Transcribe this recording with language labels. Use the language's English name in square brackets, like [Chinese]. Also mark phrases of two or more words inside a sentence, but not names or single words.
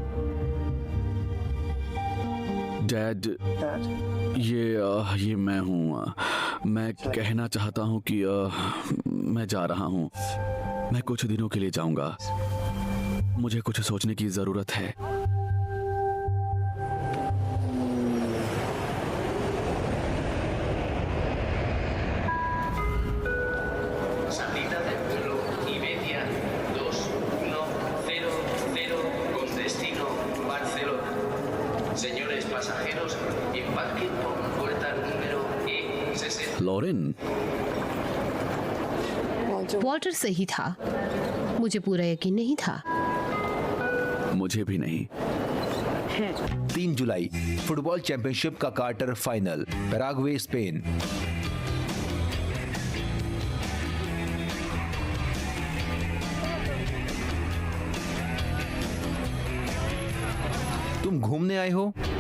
[Hindi] डैड, ये मैं हूँ। मैं कहना चाहता हूँ कि मैं जा रहा हूँ। मैं कुछ दिनों के लिए जाऊंगा। मुझे कुछ सोचने की जरूरत है। [Spanish] Salida del vuelo Iberia 2100 con destino Barcelona. Señores pasajeros, embarquen por puerta número E60. [Hindi] लॉरेन, वॉल्टर सही था। मुझे पूरा यकीन नहीं था। मुझे भी नहीं। 3 जुलाई [English] football championship [Hindi] का [English] quarter final, [Hindi] पैराग्वे स्पेन। तुम घूमने आए हो?